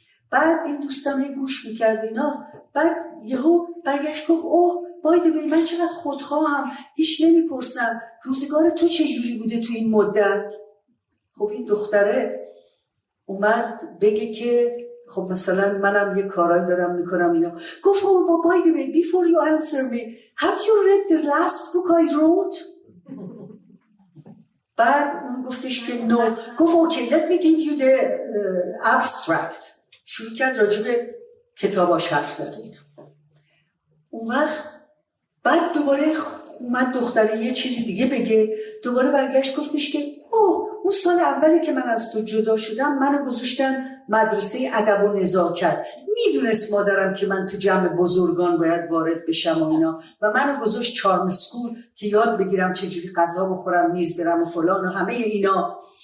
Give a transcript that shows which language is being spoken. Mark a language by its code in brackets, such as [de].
[fa] بعد این دوستم یه گوش میکرد اینا. بعد یهو برگشت گفت اوه بایدوی من چقدر خودخواهم، هیچ نمیپرسم روزگار تو چجوری بوده تو این مدت. خب این دختره اومد بگه که خب مثلا منم یه کارایی دارم میکنم اینا. [en] گفت oh by the way before you answer me have you read the last book I wrote. [fa] بعد اون گفتش که no. [en] گفت okay let me give you the abstract. [fa] شروع کرد راجع به کتاباش حرف زد. اون وقت بعد دوباره اومد دختره یه چیزی دیگه بگه، دوباره برگشت گفتش که اون سال اولی که من از تو جدا شدم منو گذاشتن مدرسه ادب و نزاکت، میدونست مادرم که من تو جمع بزرگان باید وارد بشم و اینا و منو گذاشت چارم اسکول که یاد بگیرم چجوری غذا بخورم، میز برم و فلان و همه اینا.